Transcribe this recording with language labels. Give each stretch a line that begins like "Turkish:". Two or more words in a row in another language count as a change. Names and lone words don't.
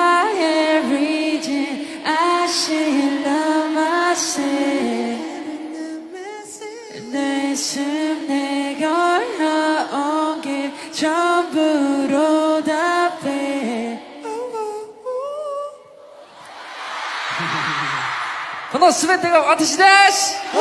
English: everything I should love myself.
Korean: 내 숨 내가 올라온 게 전부로 답해.
Japanese: この全てが私です。